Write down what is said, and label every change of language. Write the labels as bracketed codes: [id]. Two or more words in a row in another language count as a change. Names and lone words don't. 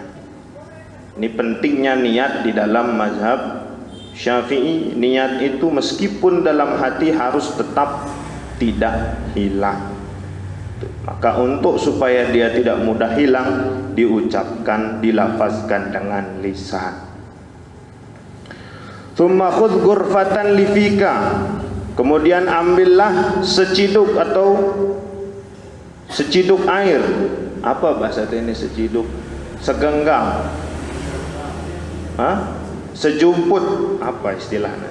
[id] Ini pentingnya niat di dalam mazhab Syafi'i. Niat itu meskipun dalam hati harus tetap tidak hilang. Maka untuk supaya dia tidak mudah hilang, diucapkan, dilafazkan dengan lisan. [ar] ثم خذ غرفة لفيك, [id] kemudian ambillah seciduk atau seciduk air. Apa bahasa ini seciduk? Segenggam. Hah? Sejumput, apa istilahnya?